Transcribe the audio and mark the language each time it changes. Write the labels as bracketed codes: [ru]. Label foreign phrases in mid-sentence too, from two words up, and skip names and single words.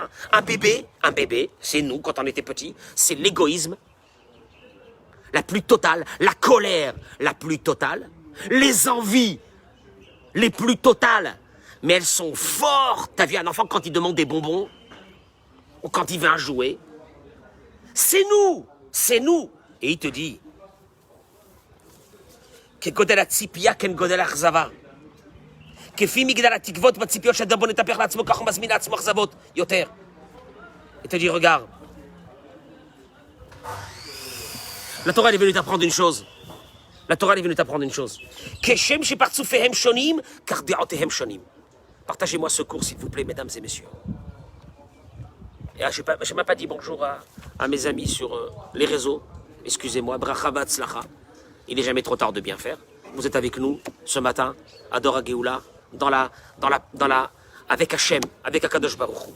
[fr] Un bébé, c'est nous quand on était petits. C'est l'égoïsme la plus totale, la colère la plus totale, les envies les plus totales. Mais elles sont fortes. T'as vu un enfant quand il demande des bonbons ou quand il veut un jouet? C'est nous. C'est nous. Et il te dit que [he] גודל הציפייה כן גודל האכזבה. כפי מגדל התקוות בציפיות שאדם בוא נטפח לעצמו, כך הוא מזמין לעצמו אכזבות יותר. [fr] Et te dit, regarde. La Torah elle est venue t'apprendre une chose. La Torah elle est venue t'apprendre une chose. [he] כשם שפרצופיהם שונים, כך דעותיהם שונים. [fr] Partagez-moi ce cours, s'il vous plaît, mesdames et messieurs. Et je n'ai même pas dit bonjour à mes amis sur les réseaux. Excusez-moi, [he] ברכה והצלחה. [fr] Il n'est jamais trop tard de bien faire. Vous êtes avec nous ce matin, à Dora Geoula, avec Hachem, avec [he] הקדוש ברוך הוא.